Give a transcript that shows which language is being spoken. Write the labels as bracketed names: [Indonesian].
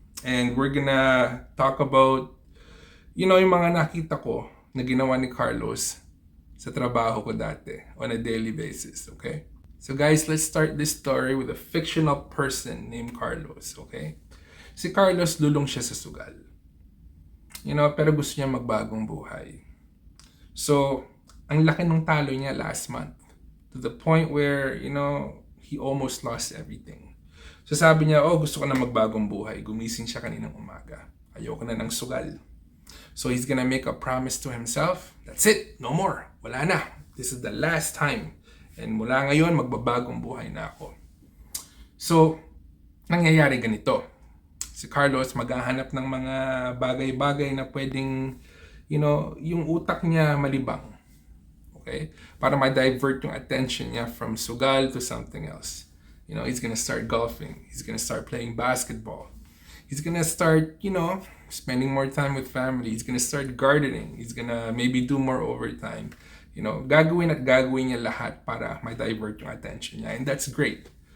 [English] And we're gonna talk about [Filipino] yung mga nakita ko na ginawa ni Carlos sa trabaho ko dati [English] on a daily basis, okay? So guys, let's start this story with a fictional person named Carlos, okay? [Filipino] Si Carlos, lulong siya sa sugal. Pero gusto niya magbagong buhay. So, ang laki ng talo niya last month [English] to the point where, he almost lost everything. [Filipino] So sabi niya, gusto ko na magbagong buhay. Gumising siya kaninang umaga. Ayoko na ng sugal. [English] So he's gonna make a promise to himself. That's it. No more. [Filipino] Wala na. [English] This is the last time. [Filipino] And mula ngayon, magbabagong buhay na ako. So, nangyayari ganito. Si Carlos maghahanap ng mga bagay-bagay na pwedeng, yung utak niya malibang. Okay? Para ma-divert yung attention niya from sugal [English] to something else. He's gonna start golfing. He's gonna start playing basketball. He's gonna start, spending more time with family. He's gonna start gardening. He's gonna maybe do more overtime. [Filipino] Gagawin niya lahat para ma-divert yung attention niya. [English] And that's great.